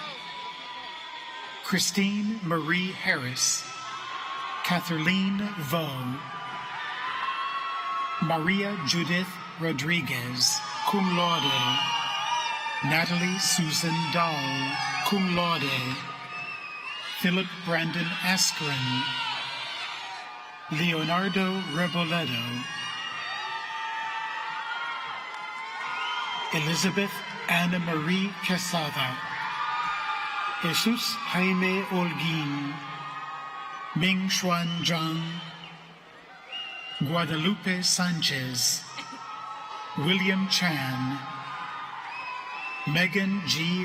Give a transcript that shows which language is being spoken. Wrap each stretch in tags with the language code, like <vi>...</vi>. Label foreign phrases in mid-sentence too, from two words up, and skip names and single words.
<en>Christine Marie Harris, Kathleen Vo, Maria Judith Rodriguez,</en> <la>cum laude,</la> <en>Natalie Susan Dahl,</en> <la>cum laude,</la> <en>Philip Brandon Askren, Leonardo Reboledo, Elizabeth Anna Marie Quesada, Jesus Jaime Holguin, Ming Xuan Zhang, Guadalupe Sanchez, William Chan, Megan G.</en>